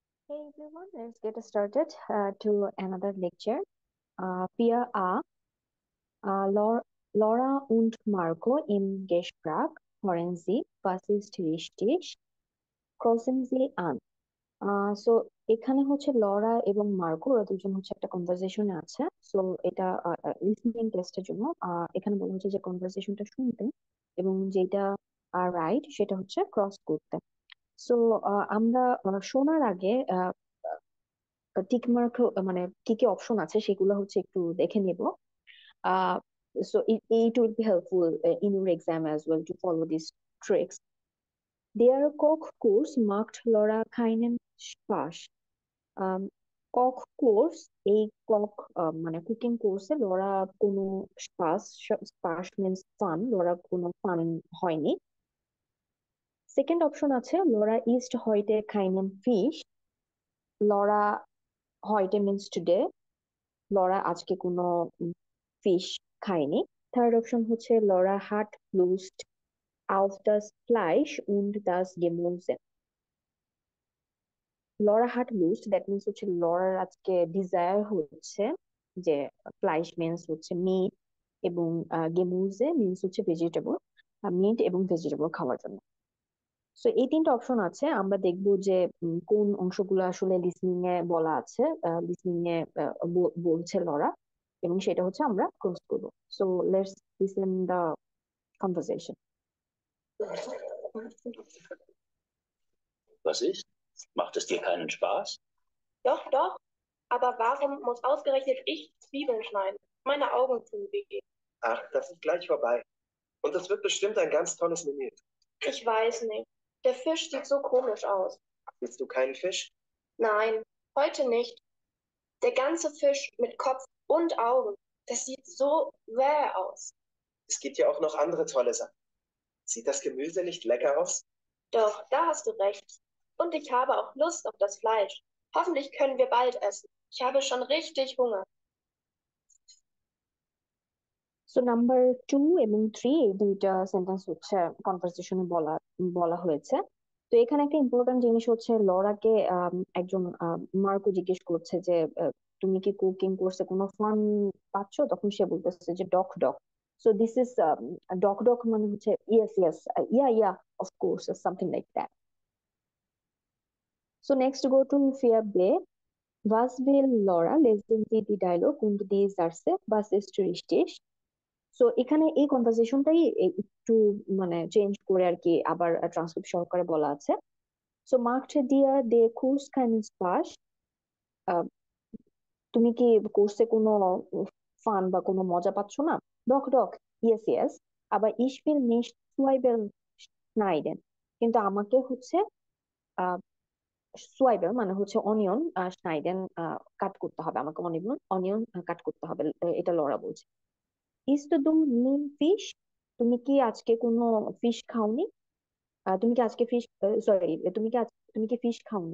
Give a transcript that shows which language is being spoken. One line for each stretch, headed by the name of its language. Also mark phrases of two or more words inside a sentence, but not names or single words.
English: Hey everyone, let's get started to another lecture.
German: Wir Laura und Marco im Gespräch hören Sie, was ist richtig? Kreuzen Sie an.
Bangla: সো এখানে হচ্ছে লরা এবং মার্কো ওরা দুজন হচ্ছে একটা কনভারসেশনে আছে। সো এটা
English: listening test
Bangla: জন্য এখানে বলা হচ্ছে যে কনভারসেশনটা শুনতে এবং যেটা রাইট সেটা হচ্ছে ক্রস করতে। সো আমরা শোনার আগে টিক মার্ক মানে কি কি অপশন আছে সেগুলো হচ্ছে একটু দেখে নেব। আহ
English: so it will be helpful in your exam as well to follow these tricks.
German: Der Kochkurs macht Laura keinen Spaß.
Bangla: um, কক কোর্স এই কক মানে কুকিং কোর্সে লরা কোনো স্পাস
English: Spaß means fun,
Bangla: লরা কোনো ফান হয়নি। সেকেন্ড অপশন আছে লরা
German: isst heute keinen Fisch.
Bangla: লরা হয়টে মিন্স টুডে, লরা আজকে কোনো ফিশ খায়নি। থার্ড অপশন হচ্ছে লরা
German: hat Lust auf das Fleisch und das Gemüse.
Bangla: লরা
German: hat Lust
Bangla: দ্যাট মিন্স হচ্ছে লরার আজকে ডিজায়ার হচ্ছে যে ফ্লাইশ মিন্স হচ্ছে মিট এবং গেমুজে মিন্স হচ্ছে ভেজিটেবল, মিট এবং ভেজিটেবল খাওয়ার জন্য। সো এই তিনটা অপশন আছে, আমরা দেখবো যে কোন অংশগুলো আসলে লিসনিং এ বলা আছে, লিসনিং এ বলছে লরা, এবং সেটা হচ্ছে আমরা ক্রস করবো।
English: So let's listen the conversation.
German: Was ist? Macht es dir keinen Spaß? Doch, doch. Aber warum muss ausgerechnet ich Zwiebeln schneiden? Meine Augen tun weh. Ach, das ist gleich vorbei. Und das wird bestimmt ein ganz tolles Menü. Ich weiß nicht. Der Fisch sieht so komisch aus. Willst du keinen Fisch? Nein, heute nicht. Der ganze Fisch mit Kopf und Augen. Das sieht so wäh aus. Es gibt ja auch noch andere tolle Sachen. Sieht das Gemüse nicht lecker aus? Doch, da hast du recht. Und ich habe auch Lust auf das Fleisch. Hoffentlich können wir bald essen. Ich habe schon richtig Hunger.
Bangla: সো নাম্বার 2 এবং 3 এই দুইটা সেন্টেন্স হচ্ছে কনভারসেশনে বলা বলা হয়েছে। তো এখানে একটা ইম্পর্টেন্ট জিনিস হচ্ছে লরাকে একজন মার্কো জিজ্ঞেস করছে যে তুমি কি কুকিং কোর্সে কোনো ফান পাচ্ছ, তখন সে বলতেছে যে ডক ডক।
English: সো দিস ইজ
German: Doch doch
English: মানে হচ্ছে ইয়েস ইয়েস, ইয়া ইয়া, অফ কোর্স, সামথিং লাইক দ্যাট। So next go to vier B.
German: Was will Laura? Lesen Sie die Dialog und die Sätze. Was ist richtig?
Bangla: সো এখানে এই কনভারসেশনটাই একটু মানে চেঞ্জ করে আর কি আবার ট্রান্সক্রিপ্ট সহকারে বলা আছে। সো
German: Macht dir der Kurs keinen Spaß,
Bangla: তুমি কি কোর্সে কোনো ফান বা কোনো মজা পাচ্ছ না?
German: Doch doch,
English: yes yes,
German: aber ich will nicht Zwiebeln schneiden,
Bangla: কিন্তু আমাকে হচ্ছে সোয়াইবেল মানে হচ্ছে অনিয়ন, স্নাইডেন কাট করতে হবে, আমাকে অনিয়ন অনিয়ন কাট করতে হবে, এটা লরা বলছে।
German: Isst du keinen Fisch,
Bangla: তুমি কি আজকে কোনো ফিশ খাওনি? তুমি কি আজকে ফিশ, সরি, তুমি কি ফিশ খাওনি?